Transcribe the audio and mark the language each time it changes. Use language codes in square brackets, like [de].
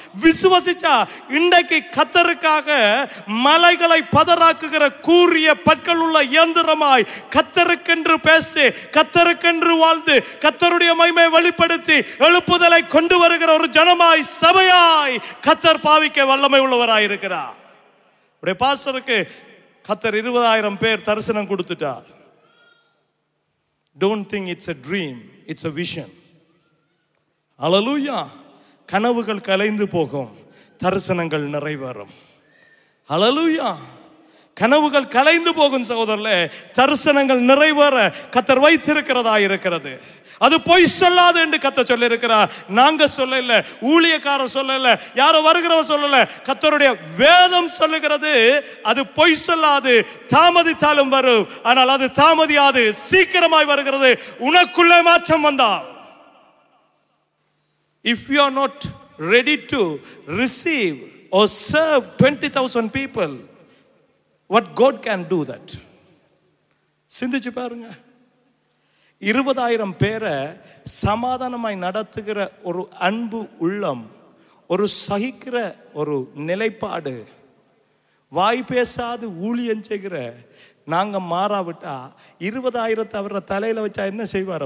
[ta] விசுவாசிச்சா இன்றைக்கு கர்த்தருக்காக மலைகளை பதறாக்குகிற கூரிய பற்கள் உள்ள இயந்திரமாய் கர்த்தருக்கென்று பேசி, கர்த்தருக்கென்று வாழ்ந்து, கர்த்தருடைய மகிமையை வெளிப்படுத்தி எழுப்புதலை கொண்டு வருகிற ஒரு ஜனமாய், சபையாய் கர்த்தர் பாவிக்க வல்லமை உள்ளவராய் இருக்கிறார். உடைய பாஸ்டருக்கு கர்த்தர் 20,000 பேர் தரிசனம் கொடுத்துட்டார். [en] Don't think it's a dream, it's a vision. [ta] ஹல்லேலூயா. கனவுகள் கலைந்து போகும், தரிசனங்கள் நிறைவேறும். ஹல்லேலூயா. கனவுகள் கலைந்து போகும் சகோதரர்களே, தரிசனங்கள் நிறைவேற கர்த்தர் வைத்திருக்கிறதா இருக்கிறது. அது பொய் சொல்லாது என்று கர்த்தர் சொல்லி இருக்கிறார். நாங்க சொல்லல, ஊழியக்காரர் சொல்லல, யாரோ வருகிறவர் சொல்லல, கர்த்தருடைய வேதம் சொல்லுகிறது. அது பொய் சொல்லாது, தாமதித்தாலும் வரும், ஆனால் அது தாமதியாது, சீக்கிரமாய் வருகிறது. உனக்குள்ளே மாற்றம் வந்தா, [en] if you are not ready to receive or serve 20,000 people, what God can do that? [ta] சிந்திச்சு பாருங்க. 20,000 பேரை சமாதானமாய் நடத்துகிற ஒரு அன்பு உள்ளம், ஒரு சகிக்கிற ஒரு நிலைப்பாடு, வாய் பேசாது ஊழியம் செய்கிற நாங்க மாறாவிட்டா 20,000 அவர தலையில வச்சா என்ன செய்வார்?